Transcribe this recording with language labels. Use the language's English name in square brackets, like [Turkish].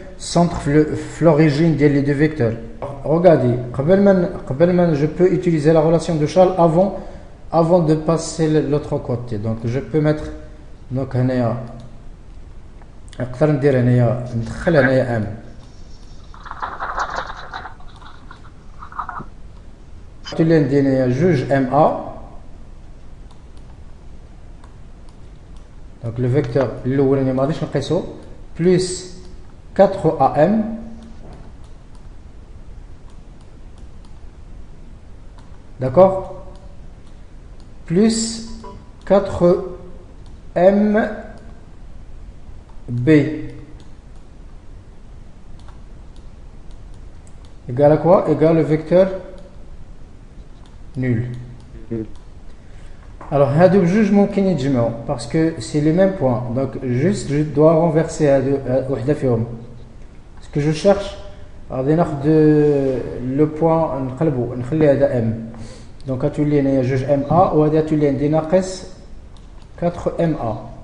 [French] centre l'origine des deux vecteurs. Regardez, je peux utiliser la relation de Charles avant de passer l'autre côté. Donc je peux mettre donc [Arabic] هنايا نقدر ندير هنايا ندخل هنايا M. تولي ندير هنايا جوج MA. [French] Donc le vecteur [Arabic] الاولاني ما غاديش نقيسو [French] plus 4AM d'accord, plus 4MB égale à quoi? Égale le vecteur nul. Alors, [Arabic] هادو بجوج ممكن يتجمعوا [French] parce que c'est les mêmes points. Donc, juste, je dois renverser [Arabic] وحدة فيهم. [French] Ce que je cherche, [Arabic] غادي ناخد [French] le point [Arabic] نقلبو نخلي هذا M. Donc, غتولي هنايا جوج MA وهذا غتولي عندي ناقص 4MA.